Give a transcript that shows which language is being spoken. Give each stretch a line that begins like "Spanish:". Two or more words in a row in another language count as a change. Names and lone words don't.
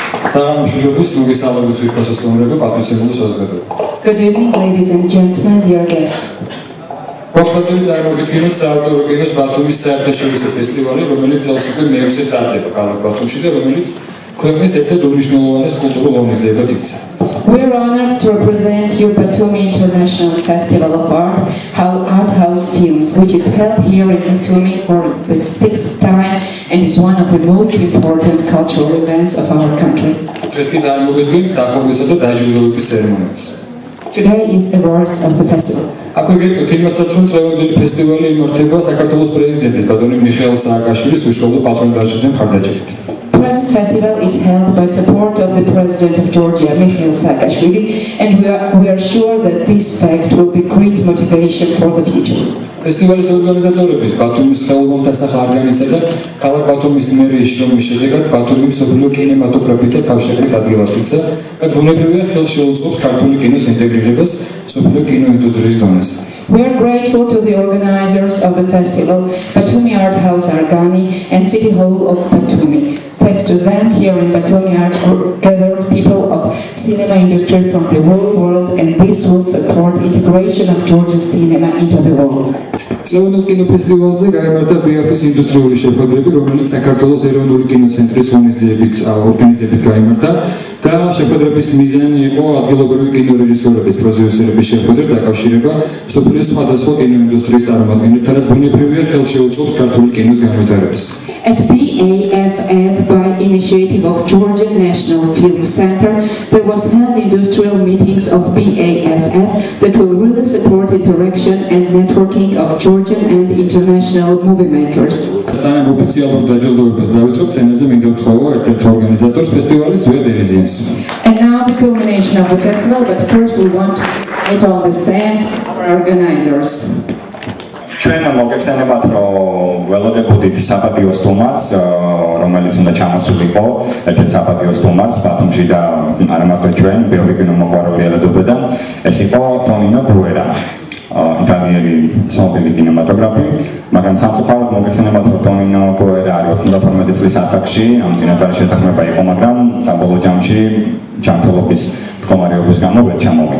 English: Good evening, ladies and gentlemen, dear guests.
Georgian: Proxmatori წარმოგვიდგენთ საავტორო კინოს ბათუმის საერთაშორისო ფესტივალი, რომელიც წელს უკვე მეექვსე ტარდება ქალაქ ბათუმში და რომელიც ქვეყნის ერთ-ერთ უმნიშვნელოვანეს კულტურულ ღონისძიებად იქცა.
English: We are honored to represent you Batumi International Festival of Art House Films, which is held here in Batumi for the 6th time and is one of the most important cultural events of our country.
Georgian: დღეს კი წარმოგვიდგენთ დახურვისა და დაჯილდოების ცერემონიას.
English: Today is awards of the festival.
Georgian: აქვე გეტყვით იმასაც, რომ წლევანდელი ფესტივალი იმართება საქართველოს პრეზიდენტის ბატონი მიხეილ სააკაშვილის უშუალო პატრონაჟიდან მხარდაჭერით.
English: The present festival is held by support of the President of Georgia, Mikhail Saakashvili, and we are sure that this fact will be great motivation for the future.
Georgian: ფესტივალის ორგანიზატორების ბათუმის ხელოვნთა სახარგანისა და ქალაქ ბათუმის მერიის შრომის შედეგად ბათუმი მსოფლიო კინემატოგრაფისტთა თავშეყრის ადგილად იქცა, რაც ბუნებრივია ხელს შეუწყობს ქართული კინოს ინტეგრირებას მსოფლიო კინოინდუსტრიის დონეზე.
English: We are grateful to the organizers of the festival, Batumi Art House Argani and City Hall of Batumi. Thanks to them, here in Batumi are gathered people of cinema industry from the whole world, and this will support integration of Georgian cinema into the world.
Georgian: წლევანდელ კინოფესტივალზე გაიმართა BAF-ის ინდუსტრიული შეხვედრები, რომელიც საქართველოს ეროვნული კინოცენტრის ორგანიზებით გაიმართა და შეხვედრების მიზანი იყო ადგილობრივი კინორეჟისორების, პროდიუსერების შეხვედრა დაკავშირება მსოფლიოს სხვადასხვა კინოინდუსტრიის წარმომადგენლებთან, რაც ბუნებრივია ხელს შეუწყობს ქართული კინოს განვითარებას.
English: At BAFF, by initiative of Georgian National Film Center, there was held industrial meetings of BAFF that will really support interaction and networking of Georgian and international movie makers.
Georgian: Სანამ ოფიციალურ დაჯილდოებას დავიწყებ, სცენაზე მინდა ვთხოვო ერთ-ერთ ორგანიზატორს ფესტივალის ზვიად ელიზიანს.
English: And now the culmination of the festival, but first we want to get on the scene our organizers.
Georgian: ჩვენ მოგეხსენებათ, რომ ველოდებოდით საპატიო სტუმარს, რომელიც უნდა ჩამოსულიყო ერთ-ერთ საპატიო სტუმარს ბათუმში და არა მარტო ჩვენ, ბევრი კინომოყვარული ელოდებოდა. ეს იყო ტონინო გუერა, იტალიელი ცნობილი კინემატოგრაფი, მაგრამ სამწუხაროდ მოგეხსენებათ, რომ ტონინო გუერა არის 92 წლის ასაკში, ამ წინასწარი შეთანხმება იყო, მაგრამ საბოლოო ჯამში ჯანმრთელობის მდგომარეობის გამო ვერ ჩამოვიდა.